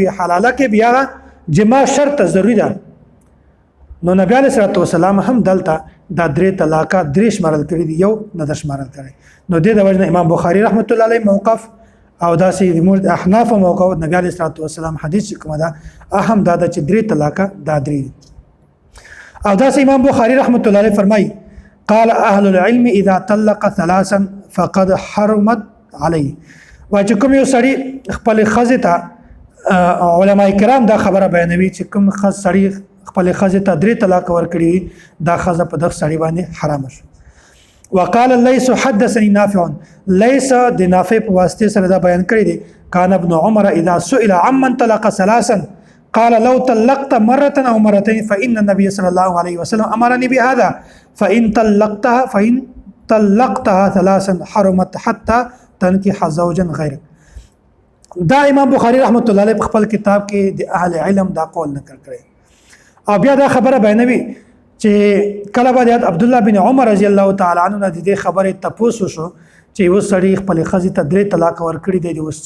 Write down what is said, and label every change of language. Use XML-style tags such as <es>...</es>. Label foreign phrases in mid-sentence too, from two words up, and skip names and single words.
<ps>حلاله کې بیا جما شرط ضروري ده. نو نبی</ps> <ar>علیه الصلاة والسلام</ar> <ps>هم دلته دا 3 طلاق 3 شمارل کړي دي، یو نه ده شمارل کړی. نو دې د وجه نه امام بخاری</ps> <ar>رحمت الله علیه</ar> <ps>موقف او داسې د مورد احناف موقف نبی</ps> <ar>علیه الصلاة والسلام</ar> <ps>حدیث چې کومه ده اهم دا ده چې 3 طلاق دا 3 دي. او داسې امام بخاری</ps> <ar>رحمت الله علیه</ar> <ps>فرمایي</ps> <ar>قال اهل العلم اذا طلق 3 فقد حرمت علیه.</ar> <ps>وایي چې کوم یو سړي خپل ښځې ته علما کرام دا خبره بیانوي چې کوم سړي خپل ښځې ته 3 طلاق ورکړي، دا ښځه په دغه سړي باندې حرامه شو.</ps> <ar>وقال ليس حدثني نافع، ليس</ar> <ps>د نافع په واسطه سره دا بیان کړی دی</ps> <ar>کان ابن عمر اذا سئل عمن طلق 3 قال لو طلقت مرة او مرتين فإن النبي صلى الله عليه وسلم امرني بهذا فإن طلقتها 3 حرمت حتى تنكح زوجا غيرك.</ar> <ps>دا امام بخاری</ps> <ar>رحمت الله علیه</ar> <ps>په خپل کتاب کې د اهل علم دا قول نقل کړی. او بیا دا خبره بیانوي چې کله به عبد الله بن عمر</ps> <ar>رضی الله تعالی عنہ</ar> <ps>د دې خبره تپوسو شو چې و سړی خپل خزي ته 3 طلاق ورکړي دی وسو</ps>